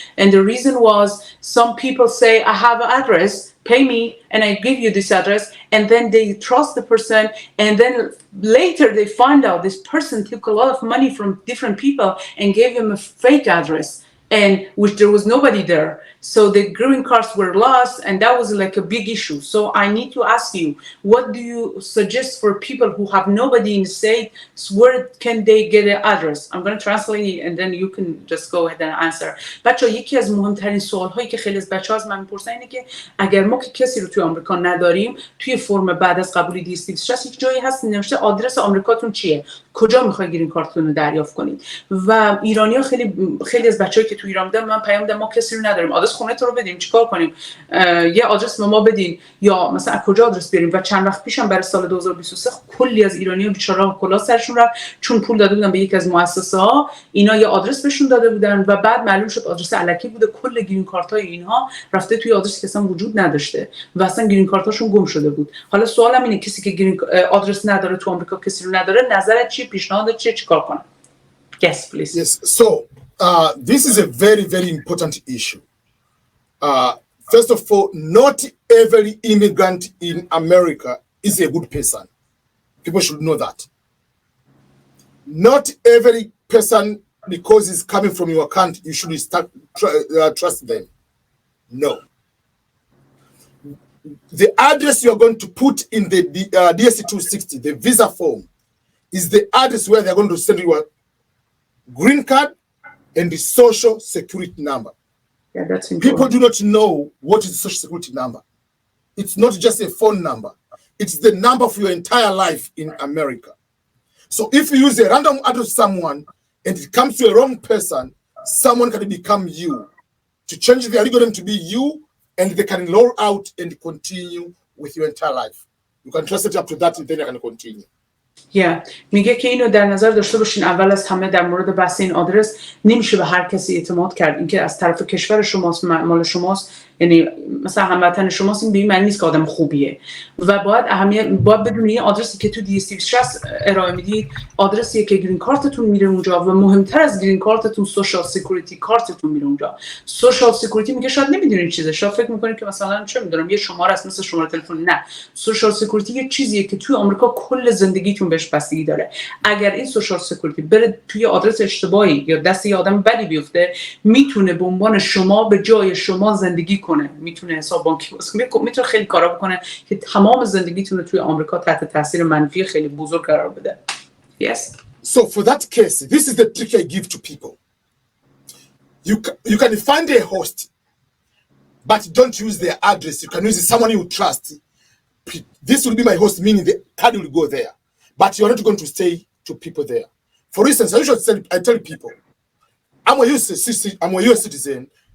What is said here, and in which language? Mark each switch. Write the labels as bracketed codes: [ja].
[en] And the reason was some people say, I have an address, pay me and I give you this address, and then they trust the person, and then later they find out this person took a lot of money from different people and gave them a fake address, and which there was nobody there. So the green cards were lost, and that was like a big issue. So I need to ask you, what do you suggest for people who have nobody in the state? Where can they get an address? I'm going to translate it, and then you can just go ahead and answer. [fa] بچه‌ها یکی از مهمترین سوال‌هایی که خیلی از بچه‌ها از من می‌پرسن اینه که اگر ما که کسی رو توی آمریکا نداریم، توی فرم بعد از قبولی DS260 یک جایی هست نوشته آدرس آمریکاتون چیه؟ کجا می‌خواید گرین کارتتون رو دریافت کنید؟ و ایرانی‌ها خیلی از بچه‌هایی که توی ایران بودن من پیام دادم ما کسی رو نداریم، آدرس خونه تو رو بدیم چیکار کنیم؟ یه آدرس به ما بدین، یا مثلا کجا آدرس بیاریم؟ و چند وقت پیشم برای سال 2023 کلی از ایرانی‌ها بیچاره‌ها کلا سرشون رفت، چون پول داده بودن به یکی از مؤسسه‌ها، اینا یه آدرس بهشون داده بودن و بعد معلوم شد آدرس الکی بوده. کل گرین کارت‌های اینها رفته توی آدرسی که اصلا وجود نداشته و اصلا گرین کارتاشون گم شده بود. حالا سوالم اینه کسی که گرین آدرس نداره تو آمریکا، کسی رو نداره، نظرت چیه؟ پیشنهادت چیه؟ چیکار کنه؟ [en] Yes, please. Yes. So this is a very, very important issue. First of all, not every immigrant in America is a good person. People should know that. Not every person, because he's coming from your country, you should trust them. No. The address you're going to put in the DSC 260, the visa form, is the address where they're going to send you a green card and the social security number. Yeah, that's important. People do not know what is the social security number. It's not just a phone number. It's the number for your entire life in America. So if you use a random address to someone and it comes to a wrong person, someone can become you. To change the algorithm to be you, and they can log out and continue with your entire life. You can trust it up to that and then you can continue. [fa] میگه که اینو در نظر داشته باشین. اول از همه در مورد بحث این آدرس نمیشه به هر کسی اعتماد کرد. اینکه از طرف کشور شماست، مال شماست، یعنی مثلا هموطن شماست، این به این معنی نیست که آدم خوبیه. و باید بدونید این آدرسی که تو DSC60 ارائه میدید آدرسیه که گرین کارتتون میره اونجا و مهمتر از گرین کارتتون سوشال سکیوریتی کارتتون میره اونجا. سوشال سکیوریتی میگه شاید نمیدونین چیزه، شاید فکر میکنید که مثلا چه میدونم یه شماره است مثل شماره تلفن. نه، سوشال سکیوریتی یه چیزیه که توی آمریکا کل زندگیتون بهش بستگی داره. اگر این سوشال سکیوریتی بره توی آدرس اشتباهی یا دست یه آدم بدی بیفته، میتونه به عنوان شما به جای شما زندگی کنه، میتونه حساب بانکی باز کنه، میتونه خیلی کارا بکنه که تمام زندگیتون رو توی آمریکا تحت تاثیر منفی خیلی بزرگ قرار بده. [en] Yes. So for that case, this is the trick I give to people. You can find a host, but don't use their address. You can use someone you trust. This will be my host, meaning the card will go there. But you're not going to stay to people there. For instance, I tell people, I'm a US citizen.